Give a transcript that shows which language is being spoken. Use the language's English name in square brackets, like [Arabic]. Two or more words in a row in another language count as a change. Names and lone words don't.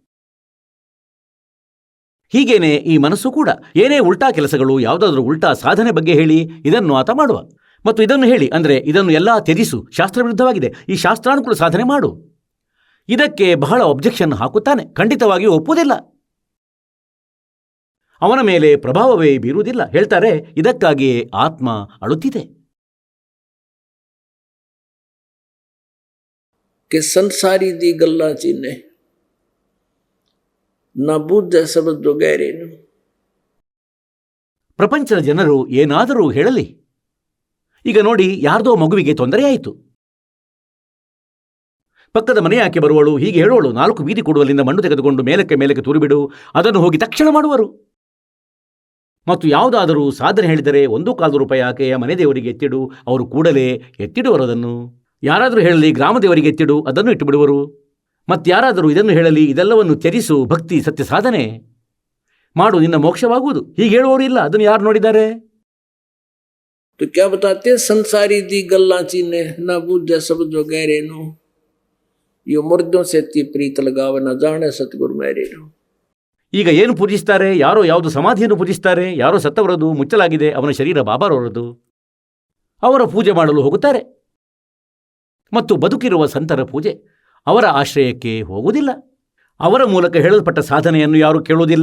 [Kannada] ಹೀಗೇನೆ ಈ ಮನಸ್ಸು ಕೂಡ ಏನೇ ಉಲ್ಟಾ ಕೆಲಸಗಳು, ಯಾವುದಾದ್ರೂ ಉಲ್ಟಾ ಸಾಧನೆ ಬಗ್ಗೆ ಹೇಳಿ ಇದನ್ನು ಆತ ಮಾಡುವ, ಮತ್ತು ಇದನ್ನು ಹೇಳಿ ಅಂದರೆ ಇದನ್ನು ಎಲ್ಲ ತ್ಯಜಿಸು, ಶಾಸ್ತ್ರವಿರುದ್ಧವಾಗಿದೆ, ಈ ಶಾಸ್ತ್ರಾನುಕೂಲ ಸಾಧನೆ ಮಾಡು, ಇದಕ್ಕೆ ಬಹಳ ಒಬ್ಜೆಕ್ಷನ್ ಹಾಕುತ್ತಾನೆ. ಖಂಡಿತವಾಗಿಯೂ ಒಪ್ಪುವುದಿಲ್ಲ, ಅವನ ಮೇಲೆ ಪ್ರಭಾವವೇ ಬೀರುವುದಿಲ್ಲ. ಹೇಳ್ತಾರೆ ಇದಕ್ಕಾಗಿಯೇ ಆತ್ಮ ಅಳುತ್ತಿದೆ. [Punjabi] ਕਿ ਸੰਸਾਰੀ ਦੀ ਗੱਲਾਂ ਚਿੰਨ੍ਹ ਨ ਬੂਝ ਸ਼ਬਦ ਜੋ ਗਹਿਰੇ ਨੂੰ. [Kannada] ಪ್ರಪಂಚದ ಜನರು ಏನಾದರೂ ಹೇಳಲಿ. ಈಗ ನೋಡಿ, ಯಾರ್ದೋ ಮಗುವಿಗೆ ತೊಂದರೆಯಾಯಿತು, ಪಕ್ಕದ ಮನೆಯಾಕೆ ಬರುವಳು ಹೀಗೆ ಹೇಳುವಳು, 4 ಬೀದಿ ಕೊಡುವಲ್ಲಿಂದ ಮಣ್ಣು ತೆಗೆದುಕೊಂಡು ಮೇಲಕ್ಕೆ ಮೇಲಕ್ಕೆ ತೂರಿಬಿಡು, ಅದನ್ನು ಹೋಗಿ ತಕ್ಷಣ ಮಾಡುವರು. ಮತ್ತು ಯಾವುದಾದರೂ ಸಾಧನೆ ಹೇಳಿದರೆ 1 ರೂಪಾಯಿ ಆಕೆಯ ಮನೆ ದೇವರಿಗೆ ಎತ್ತಿಡು, ಅವರು ಕೂಡಲೇ ಎತ್ತಿಡುವರು ಅದನ್ನು. ಯಾರಾದರೂ ಹೇಳಲಿ ಗ್ರಾಮ ದೇವರಿಗೆ ಎತ್ತಿಡು, ಅದನ್ನು ಇಟ್ಟುಬಿಡುವರು. ಮತ್ತಾರಾದರೂ ಇದನ್ನು ಹೇಳಲಿ ಇದೆಲ್ಲವನ್ನು ತ್ಯಜಿಸು, ಭಕ್ತಿ ಸತ್ಯ ಸಾಧನೆ ಮಾಡು, ನಿನ್ನ ಮೋಕ್ಷವಾಗುವುದು, ಹೀಗೆ ಹೇಳುವವರು ಇಲ್ಲ. ಅದನ್ನು ಯಾರು ನೋಡಿದ್ದಾರೆ? [Hindi] तो क्या बताते हैं, [Punjabi] ਸੰਸਾਰੀ ਦੀ ਗੱਲਾਂ ਚੀਨੇ ਨਾ ਬੂਝੇ ਸਭ ਜੋ ਗਹਿਰੇ ਨੋ, ਯੋ ਮੁਰਦੋਂ ਸੇ ਤੀ ਪ੍ਰੀਤ ਲਗਾਵ ਨ ਜਾਨੇ ਸਤਗੁਰੂ ਮੇਰੇ ਨੋ. [Kannada] ಈಗ ಏನು ಪೂಜಿಸ್ತಾರೆ? ಯಾರೋ ಯಾವುದು ಸಮಾಧಿಯನ್ನು ಪೂಜಿಸ್ತಾರೆ. ಯಾರೋ ಸತ್ತವರದು, ಮುಚ್ಚಲಾಗಿದೆ ಅವನ ಶರೀರ ಬಾಬಾರವರದು. ಅವರ ಪೂಜೆ ಮಾಡಲು ಹೋಗುತ್ತಾರೆ. ಮತ್ತು ಬದುಕಿರುವ ಸಂತರ ಪೂಜೆ ಅವರ ಆಶ್ರಯಕ್ಕೆ ಹೋಗುವುದಿಲ್ಲ. ಅವರ ಮೂಲಕ ಹೇಳಲ್ಪಟ್ಟ ಸಾಧನೆಯನ್ನು ಯಾರೂ ಕೇಳುವುದಿಲ್ಲ.